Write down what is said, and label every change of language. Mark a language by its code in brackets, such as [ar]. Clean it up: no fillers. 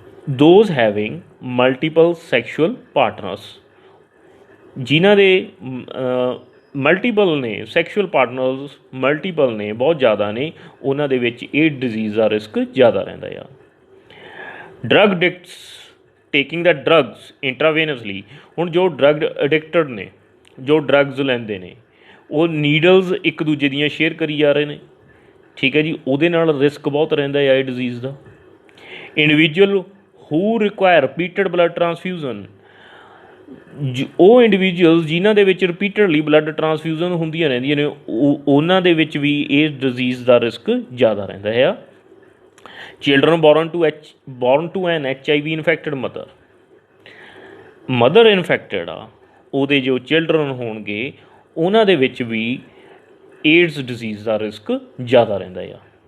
[en] those having multiple sexual partners, [pa] ਜਿਨ੍ਹਾਂ ਦੇ multiple ਨੇ ਸੈਕਸ਼ੂਅਲ ਪਾਰਟਨਰਸ, ਮਲਟੀਪਲ ਨੇ, ਬਹੁਤ ਜ਼ਿਆਦਾ ਨੇ, ਉਹਨਾਂ ਦੇ ਵਿੱਚ ਇਹ ਡਿਜ਼ੀਜ਼ ਦਾ ਰਿਸਕ ਜ਼ਿਆਦਾ ਰਹਿੰਦਾ ਆ। [en] Drug addicts taking the drugs intravenously. [pa] ਹੁਣ ਜੋ ਡਰੱਗ ਅਡਿਕਟਡ ਨੇ, ਜੋ ਡਰੱਗਸ ਲੈਂਦੇ ਨੇ, ਉਹ ਨੀਡਲਸ ਇੱਕ ਦੂਜੇ ਦੀਆਂ ਸ਼ੇਅਰ ਕਰੀ ਜਾ ਰਹੇ ਨੇ, ਠੀਕ ਹੈ ਜੀ, ਉਹਦੇ ਨਾਲ ਰਿਸਕ ਬਹੁਤ ਰਹਿੰਦਾ ਆ ਇਹ disease ਦਾ। [en] individual who require repeated blood transfusion, [pa] ਉਹ ਇੰਡੀਵਿਜੂਅਲਸ ਜਿਨ੍ਹਾਂ ਦੇ ਵਿੱਚ ਰਿਪੀਟਡਲੀ ਬਲੱਡ ਟਰਾਂਸਫਿਊਜ਼ਨ ਹੁੰਦੀਆਂ ਰਹਿੰਦੀਆਂ ਨੇ ਉਹਨਾਂ ਦੇ ਵਿੱਚ ਵੀ ਇਹ ਡਿਜ਼ੀਜ਼ ਦਾ ਰਿਸਕ ਜ਼ਿਆਦਾ ਰਹਿੰਦਾ ਆ। [en] children born to an HIV infected mother [pa] infected ਆ, ਉਹਦੇ ਜੋ ਚਿਲਡਰਨ ਹੋਣਗੇ ਉਹਨਾਂ ਦੇ ਵਿੱਚ ਵੀ ਏਡਜ਼ ਡਿਜ਼ੀਜ਼ ਦਾ ਰਿਸਕ ਜ਼ਿਆਦਾ ਰਹਿੰਦਾ ਆ।